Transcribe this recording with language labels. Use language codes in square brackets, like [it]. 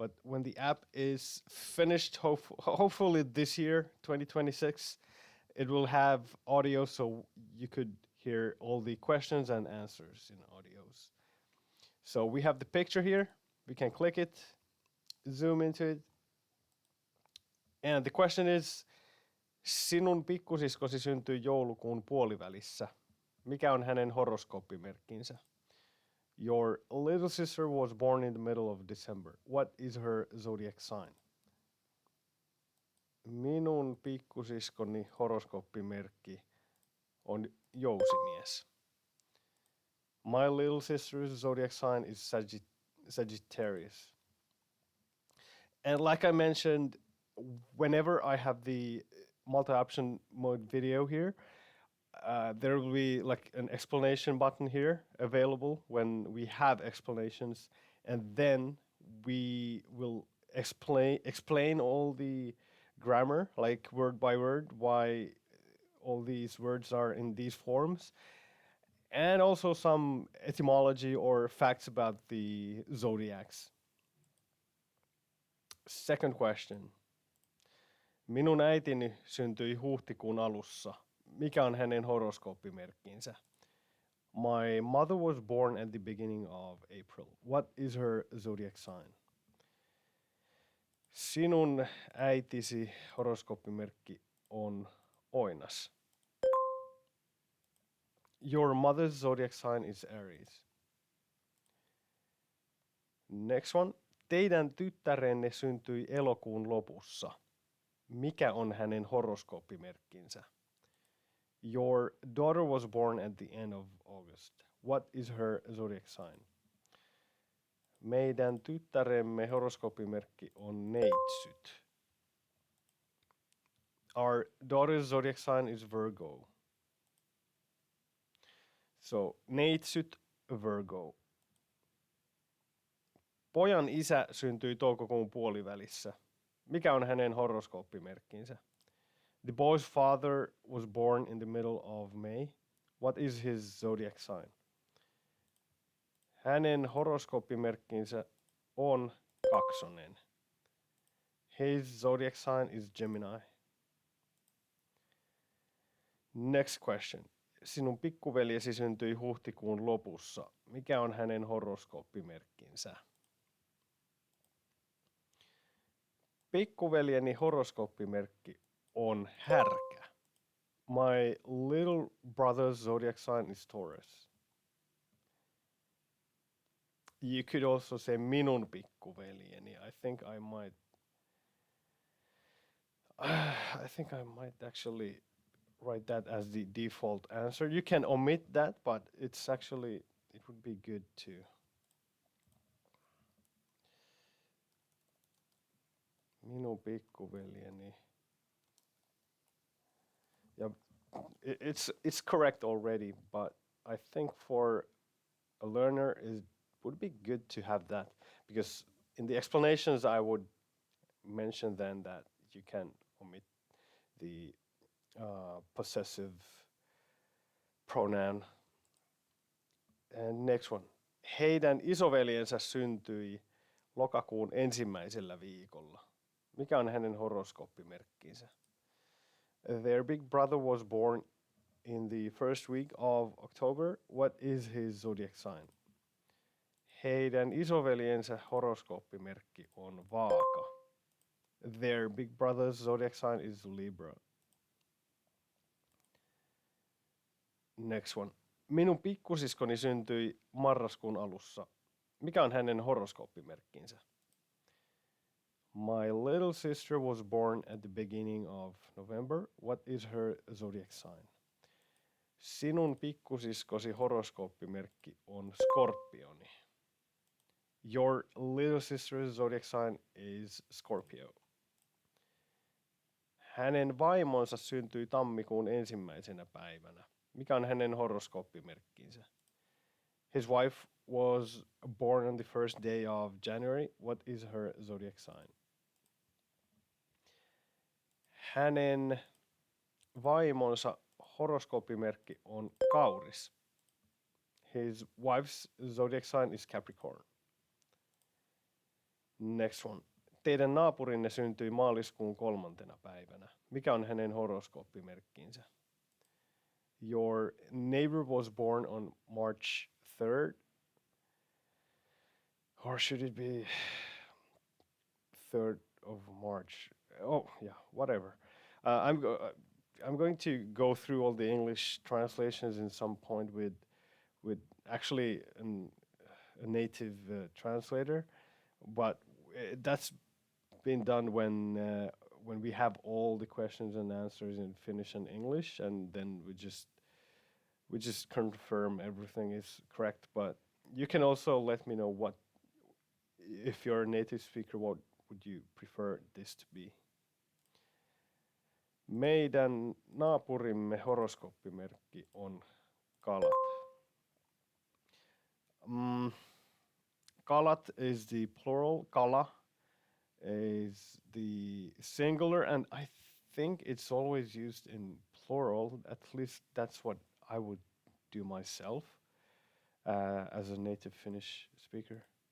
[en] But when the app is finished, hopefully this year, 2026, it will have audio so you could hear all the questions and answers in audios. So we have the picture here. We can click it, zoom into it. And the question is, [fi] sinun pikkusiskosi syntyi joulukuun puolivälissä. Mikä on hänen horoskooppimerkkinsä? [en] Your little sister was born in the middle of December. What is her zodiac sign? [fi] Minun pikkusiskoni horoskooppimerkki on jousimies. [en] My little sister's zodiac sign is Sagittarius. And like I mentioned, whenever I have the multi-option mode video here, there will be like an explanation button here available when we have explanations, and then we will explain all the grammar, like word by word, why all these words are in these forms, and also some etymology or facts about the zodiacs. Second question. [fi] Minun äitini syntyi huhtikuun alussa. Mikä on hänen horoskooppimerkkinsä? [en] My mother was born at the beginning of April. What is her zodiac sign? [fi] Sinun äitisi horoskooppimerkki on Oinas. [en] Your mother's zodiac sign is Aries. Next one. [fi] Teidän tyttärenne syntyi elokuun lopussa. Mikä on hänen horoskooppimerkkinsä? [en] Your daughter was born at the end of August. What is her zodiac sign? [fi] Meidän tyttäremme horoskooppimerkki on neitsyt. [en] Our daughter's zodiac sign is Virgo. So, neitsyt, Virgo. [fi] Pojan isä syntyi toukokuun puolivälissä. Mikä on hänen horoskooppimerkkinsä? [en] The boy's father was born in the middle of May. What is his zodiac sign? [fi] Hänen horoskooppimerkkinsä on kaksonen. [en] His zodiac sign is Gemini. Next question. [fi] Sinun pikkuveljesi syntyi huhtikuun lopussa. Mikä on hänen horoskooppimerkkinsä? Pikkuveljeni horoskooppimerkki on härkä. [en] My little brother's zodiac sign is Taurus. You could also say [fi] minun pikkuveljeni. [en] I think I might actually write that as the default answer. You can omit that, but it would be good to. [fi] Minun pikkuveljeni. [en] Yeah, it's correct already, but I think for a learner it would be good to have that, because in the explanations I would mention then that you can omit the possessive pronoun. And next one. [fi] Heidän isoveljensä syntyi lokakuun ensimmäisellä viikolla. Mikä on hänen horoskooppimerkkinsä? [en] Their big brother was born in the first week of October. What is his zodiac sign? [fi] Heidän isoveljensä horoskooppimerkki on Vaaka. [en] Their big brother's zodiac sign is Libra. Next one. [fi] Minun pikkusiskoni syntyi marraskuun alussa. Mikä on hänen horoskooppimerkkinsä? [en] My little sister was born at the beginning of November. What is her zodiac sign? [fi] Sinun pikkusiskosi horoskooppimerkki on Skorpioni. [en] Your little sister's zodiac sign is Scorpio. [fi] Hänen vaimonsa syntyi tammikuun ensimmäisenä päivänä. Mikä on hänen horoskooppimerkkinsä? [en] His wife was born on the first day of January. What is her zodiac sign? [fi] Hänen vaimonsa horoskooppimerkki on Kauris. [en] His wife's zodiac sign is Capricorn. Next one. [fi] Teidän naapurinne syntyi maaliskuun 3. päivänä. Mikä on hänen horoskooppimerkkinsä? [en] Your neighbor was born on March 3rd. Or should it be 3rd of March? Oh, yeah, whatever. I'm going to go through all the English translations in some point with actually a native translator, but that's been done when we have all the questions and answers in Finnish and English, and then we just confirm everything is correct. But you can also let me know what, if you're a native speaker, what would you prefer this to be? [fi] Meidän naapurimme horoskooppimerkki on kalat. [en] Kalat is the plural, kala is the singular, and I think it's always used in plural. At least that's what I would do myself as a native Finnish speaker.